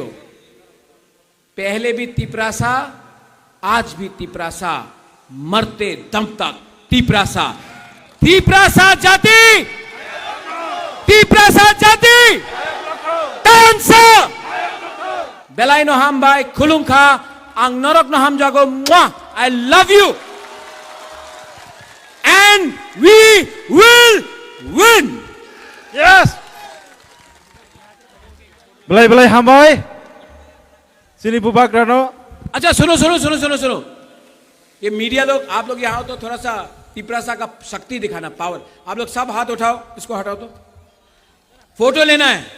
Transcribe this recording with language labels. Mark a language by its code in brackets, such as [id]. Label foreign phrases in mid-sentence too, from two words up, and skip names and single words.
[hi] पहले भी तिपरासा, आज भी तिपरासा, मरते दम तक तिपरासा। [trp] तिपरासा जाति, तिपरासा जाति, तानसा बेलाइनो हम बाय खुलुंखा आं नरक no ham jago mwah. [en] I love you and we will win. Yes. [trp] Belai ham boy. Sini bubagra no. [hi] अच्छा सुनो, ये मीडिया लोग, आप लोग यहाँ हो तो थोड़ा सा तिपरासा का शक्ति दिखाना, पावर। आप लोग सब हाथ उठाओ, इसको हटाओ तो फोटो लेना है।